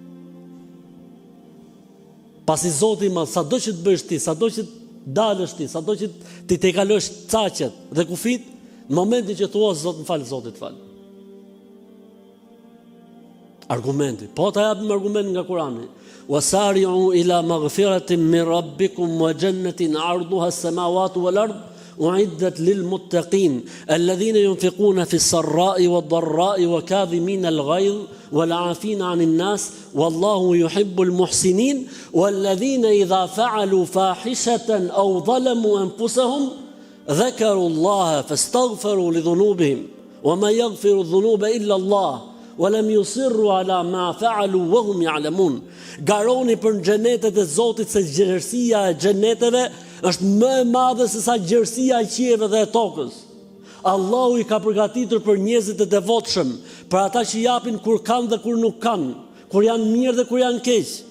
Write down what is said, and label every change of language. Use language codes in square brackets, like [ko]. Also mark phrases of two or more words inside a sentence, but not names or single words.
[sq] Pasi Zoti më, sado që të bësh ti, sado që dalësh ti, sado që ti te kalosh caqet dhe kufit, në momentin që thua Zot më fal, Zoti të fal. Argumenti, po ta japim argument nga Kurani. [ar] وسارعوا إلى مغفرة من ربكم وجنة عرضها السماوات والأرض أعدت لل المتقين الذين ينفقون في السراء والضراء والكاظمين الغيظ والعافين عن الناس والله يحب المحسنين والذين إذا فعلوا فاحشة أو ظلموا أنفسهم ذكروا الله فاستغفروا لذنوبهم وما يغفر الذنوب إلا الله ولم يصروا على ما فعلوا وهم يعلمون. [sq] Garoni për xhenetet e Zotit se gjerësia e xheneteve është më e madhe se sa gjerësia e qiellve dhe e tokës. Allahu i ka përgatitur për njerëzit e devotshëm, për ata që japin kur kanë dhe kur nuk kanë, kur janë mirë dhe kur janë keq.